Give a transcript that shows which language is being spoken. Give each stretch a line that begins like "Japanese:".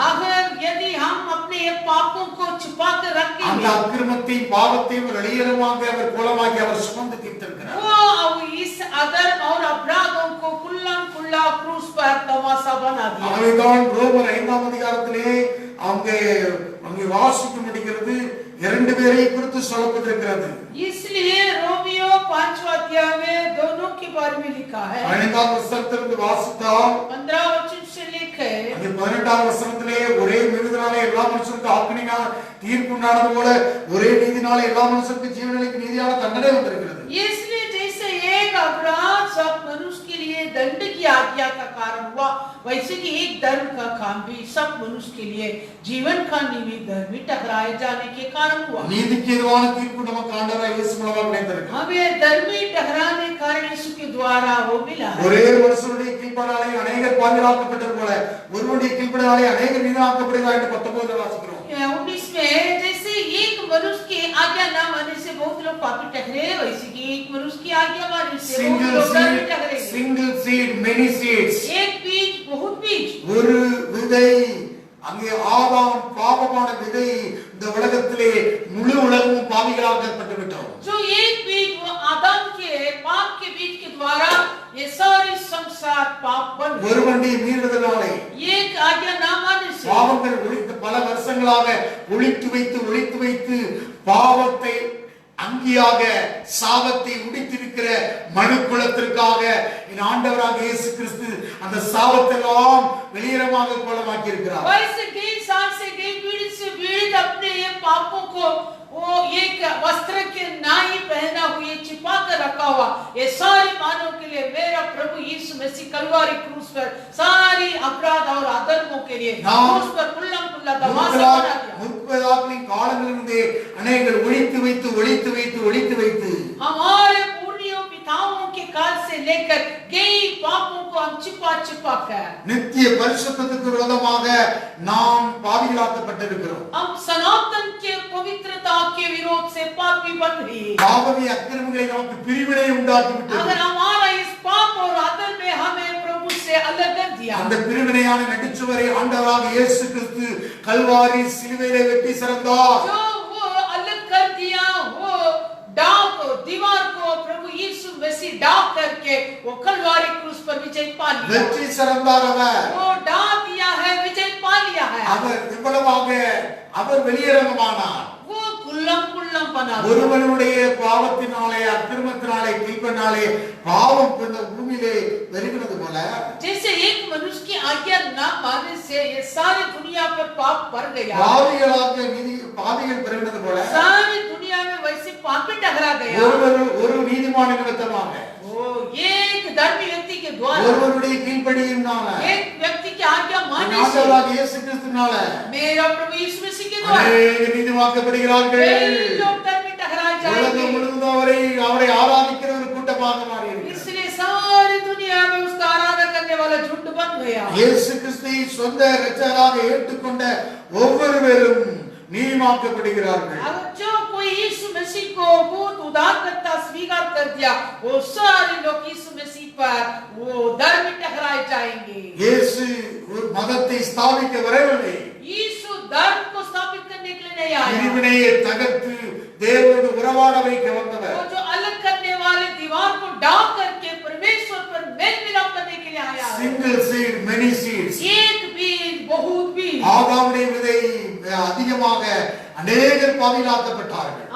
Hindi: अगर यदि हम अपने पापों को छुपा कर
Tamil: அந்த
Hindi: रखेंगे,
Tamil: அக்கிரமத்தையும் பாவத்தையும் வெளியேறமாக அவர் கோலமாகி அவர் சுமந்து தீர்த்திருக்கிறார்.
Hindi: वो इस अदर और अपराधों को कुल्लम कुल्ला क्रूस पर तमाशा बना दिया।
Tamil: ஆகவேதான் ரோமர் 5ஆம் அதிகாரத்திலே அங்கே வாசிக்க முடிகிறது, இரண்டு பேரை குறித்து சொல்லப்பட்டிருக்கிறது.
Hindi: इसलिए रोमियो 5वां अध्याय में दोनों के बारे में लिखा है।
Tamil: 15ஆம் வசனத்திலிருந்து வாசித்தால்
Hindi: 15 वचन से लिखे,
Tamil: அந்த 18ஆம் வசனத்திலே ஒரே மீறுதலாலே எல்லா மனுஷருக்கும் ஆக்கினையான தீர்ப்பு உண்டானது போல ஒரே நீதினாலே எல்லா மனுஷருக்கும் ஜீவனுக்கு நீதியான தண்டனை வந்திருக்கிறது.
Hindi: इसलिए जैसे एक अपराध सब मनुष्य के लिए दंड की आज्ञा का कारण हुआ, वैसे कि एक धर्म का काम भी सब मनुष्य के लिए जीवन का निमित्त धर्मी ठहराए जाने के कारण हुआ।
Tamil: நீதிக்கு எதுவான தீர்ப்பு நமக்கு ஆண்டவராய் இயேசு மூலமாக கிடைத்திருக்கிறது.
Hindi: हमें धर्मी ठहराने कारण यीशु के द्वारा वो मिला है।
Tamil: ஒரே மனுஷனுடைய கீழ்ப்படியாலே அநேகர் பாவிகளாக்கப்பட்டது போல ஒருவனுடைய கீழ்ப்படியாலே அநேகர் நீதியாக்கப்படுகிறார் என்று 19 வாசிக்கிறோம்.
Hindi: 19 में जैसे एक मनुष्य की आज्ञा न मानने से बहुत लोग पापी ठहरे, वैसे कि एक मनुष्य की आज्ञा मानने से बहुत लोग धर्मी ठहरे।
English: single seed many seeds.
Hindi: एक बीज बहुत बीज।
Tamil: ஒரு விதை, அங்கே ஆதாம் பாவமான விதை, இந்த உலகத்திலே முழு உலகமும் பாவிகளாக்கப்பட்டு விட்டோம்.
Hindi: जो एक बीज वो आदम के पाप के बीज के द्वारा ये सारी संसार पाप बन गई।
Tamil: ஒருவனுடைய மீறுதலாலே
Hindi: एक आज्ञा न मानने से
Tamil: பாவங்கள் ஒழித்து பல வருஷங்களாக ஒழித்து வைத்து பாவத்தை அங்கியாக சாபத்தை உடைத்திருக்கிற மனு குலத்திற்காக என் ஆண்டவராக இயேசு கிறிஸ்து அந்த சாபத்தெல்லாம் வெளியேறமாக கோலமாக்கி இருக்கிறார்.
Hindi: वैसे कई साल से कई पीढ़ी से पीड़ित अपने ये पापों को वो एक वस्त्र के नाई पहना हुए छिपा कर रख रखा हुआ ये सारी मानव के लिए मेरा प्रभु यीशु मसीह कलवारी क्रूस पर सारी अपराध और अधर्मों के लिए क्रूस पर कुल्लम कुल्ला तमाशा बना दिया।
Tamil: முற்பதாக்களின் காலங்களிலிருந்தே அநேகர் ஒழித்து வைத்து
Hindi: हमारे पूर्वजों पिताओं के काल से लेकर कई पापों को हम छिपा कर
Tamil: நித்திய பரிசுத்தத்துக்கு விரோதமாக நாம் பாவிகளாக்கப்பட்டிருக்கிறோம்।
Hindi: हम सनातन के पवित्रता के विरोध से पापी बन गए।
Tamil: பாவமே அக்கிரமங்களை நமக்கு பிரிவினை உண்டாக்கி விட்டது।
Hindi: अगर हमारा इस पाप और अधर्म में हमें प्रभु से अलग कर दिया
Tamil: அந்த பிரிவினையான நடுச்சுவரை ஆண்டவராக இயேசு கிறிஸ்து கல்வாரி சிலுவையிலே வெட்டி சிறந்தார்।
Hindi: जो वो अलग कर दिया वो डाक दीवार को प्रभु यीशु मसीह डाक करके वो कलवारी क्रूस पर विजय पा लिया।
Tamil: வெற்றி சிறந்தார் அவர்।
Hindi: वो डाक दिया है विजय पा लिया है।
Tamil: அவர் இவ்வளவாக அவர் வெளியரங்கமானார்।
Hindi: वो कुल्लम बना
Tamil: ஒருவனுடைய பாவத்தினாலே அக்கிரமத்தினாலே கீழ்ப்பனாலே பாவம் இந்த பூமியிலே பெருகினது போல
Hindi: जैसे एक मनुष्य की आज्ञा न मानने से ये सारी दुनिया पर पाप बढ़ गया।
Tamil: பாவிகள் பெருகினது போல
Hindi: सारी दुनिया में वैसे पापी टकरा गया।
Tamil: ஒரு நீதிமான நிமித்தமாக
Hindi: एक धर्मी व्यक्ति के द्वारा
Tamil: ஒருவருடைய கீழ்ப்படியினால
Hindi: एक व्यक्ति की आज्ञा मानने से
Tamil: ஆண்டவராக இயேசு கிறிஸ்துவினால
Hindi: मेरा प्रभु यीशु मसीह के द्वारा अनेक
Tamil: நீதிமாக்கப்படுகிறார்கள்।
Hindi: लोग धर्मी ठहराए जाएंगे।
Tamil: உலகம் முழுவதும் அவரை ஆராதிக்கிற ஒரு கூட்டமாக மாறியிருக்கிறது।
Hindi: इसलिए सारी दुनिया में उसका आराधना करने वाला झुंड बन गया।
Tamil: இயேசு கிறிஸ்துவை சொந்த இரட்சகராக ஏற்றுக்கொண்ட ஒவ்வொருவரும் நீதிமாக்கப்படுகிறார்கள்।
Hindi: अगर जो कोई यीशु मसीह को खुद उद्धारकर्ता स्वीकार कर दिया वो सारे लोग यीशु मसीह पर वो धर्मी ठहराए जाएंगे।
Tamil: இயேசு ஒரு மதத்தை ஸ்தாபிக்க வரவில்லை।
Hindi: यीशु धर्म को स्थापित करने के लिए नहीं आया।
Tamil: பிரிவினையை தகர்த்து தேவனோடு உறவாட வைக்க வந்தவர்।
Hindi: वो जो अलग करने वाले दीवार को डाक करके परमेश्वर पर मेल मिलाप करने के लिए आया है।
English: single seed many seeds
Hindi: एक बीज बहुत बीज।
Tamil: ஆதாமுடைய விதை அதிகமாக அநேகர் பாவிகளாக்கப்பட்டார்கள்।